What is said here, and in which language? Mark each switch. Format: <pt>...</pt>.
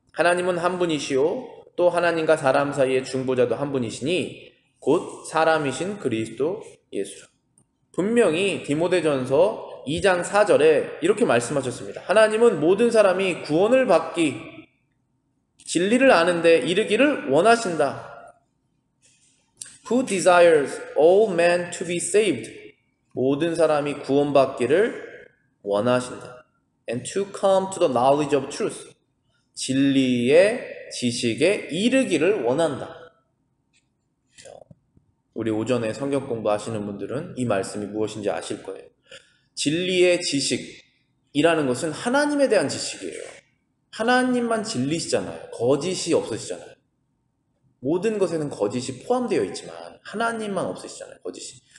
<ko>하나님은 한 분이시요 또 하나님과 사람 사이의 중보자도 한 분이시니 곧 사람이신 그리스도 예수라. 분명히 디모데전서 2장 4절에 이렇게 말씀하셨습니다. 하나님은 모든 사람이 구원을 받기, 진리를 아는 데 이르기를 원하신다.</ko> <en>Who desires all men to be saved?</en> <ko>모든 사람이 구원받기를 원하신다.</ko> <en>And to come to the knowledge of truth.</en> <ko>진리의 지식에 이르기를 원한다. 우리 오전에 성경 공부하시는 분들은 이 말씀이 무엇인지 아실 거예요. 진리의 지식이라는 것은 하나님에 대한 지식이에요. 하나님만 진리시잖아요. 거짓이 없으시잖아요. 모든 것에는 거짓이 포함되어 있지만 하나님만 없으시잖아요. 거짓이.</ko>